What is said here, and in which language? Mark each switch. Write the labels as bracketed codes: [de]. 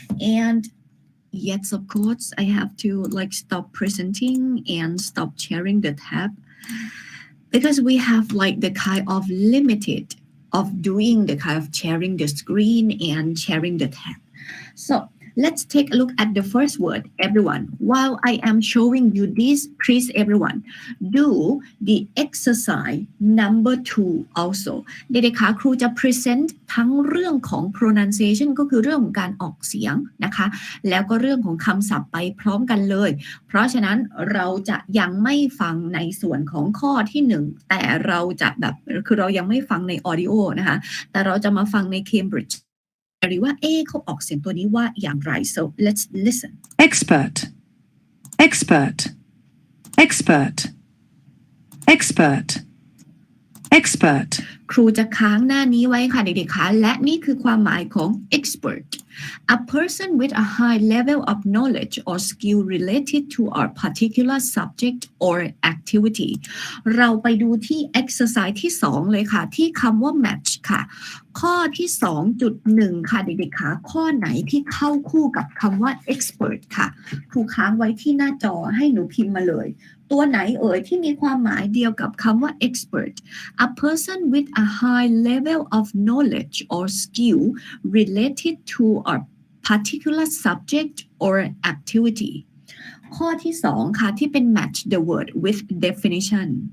[en] And yes, of course, I have to like stop presenting and stop sharing the tab, because we have like the kind of limited of doing the kind of sharing the screen and sharing the tab. So let's take a look at the first word, everyone. While I am showing you this, please, everyone, do the exercise number 2 also. [th] เด็กๆคะครูจะ present ทั้งเรื่องของ pronunciation ก็คือเรื่องของการออกเสียงนะคะ แล้วก็เรื่องของคำศัพท์ไปพร้อมกันเลย เพราะฉะนั้นเราจะยังไม่ฟังในส่วนของข้อที่ 1 แต่เราจะแบบคือเรายังไม่ฟังใน audio นะคะ แต่เราจะมาฟังใน Cambridgeหรือว่าเขาออกเสียงตัวนี้ว่าอย่างไร [en] so let's listen. Expert. Expert. Expert. Expert. Expert. [th] ครูจะค้างหน้านี้ไว้ค่ะเด็กๆคะและนี่คือความหมายของ expert. [en] A person with a high level of knowledge or skill related to a particular subject or activity. [th] เราไปดูที่ exercise ที่ 2 เลยค่ะที่คำว่า match ค่ะ ข้อที่ 2.1 ค่ะเด็กๆคะข้อไหนที่เข้าคู่กับคำว่า expert ค่ะครูค้างไว้ที่หน้าจอให้หนูพิมพ์มาเลยตัวไหน ที่มีความหมายเดียวกับคำว่า expert [en] a person with a high level of knowledge or skill related to a particular subject or activity [th] ข้อที่ 2 ค่ะที่เป็น match the word with definition